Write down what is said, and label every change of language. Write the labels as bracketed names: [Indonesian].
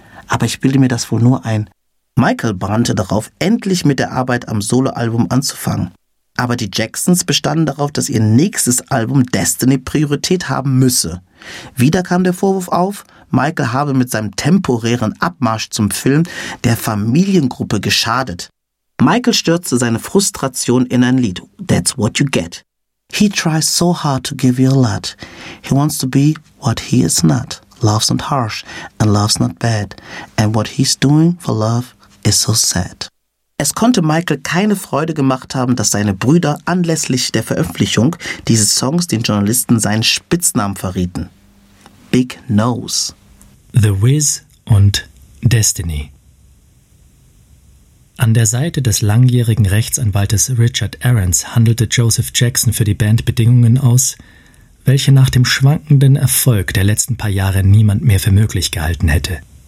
[German] Aber ich bilde mir das wohl nur ein. Michael brannte darauf, endlich mit der Arbeit am Soloalbum anzufangen. Aber die Jacksons bestanden darauf, dass ihr nächstes Album Destiny Priorität haben müsse. Wieder kam der Vorwurf auf, Michael habe mit seinem temporären Abmarsch zum Film der Familiengruppe geschadet. Michael stürzte seine Frustration in ein Lied, That's What You Get. [English] He tries so hard to give you a lot. He wants to be what he is not. Love's not harsh and love's not bad. And what he's doing for love is so sad. [German] Es konnte Michael keine Freude gemacht haben, dass seine Brüder anlässlich der Veröffentlichung dieses Songs den Journalisten seinen Spitznamen verrieten. [English] Big Nose. [German] The Wiz und Destiny. An der Seite des langjährigen Rechtsanwaltes Richard Ahrens handelte Joseph Jackson für die Band Bedingungen aus, welche nach dem schwankenden Erfolg der letzten paar Jahre niemand mehr für möglich gehalten hätte.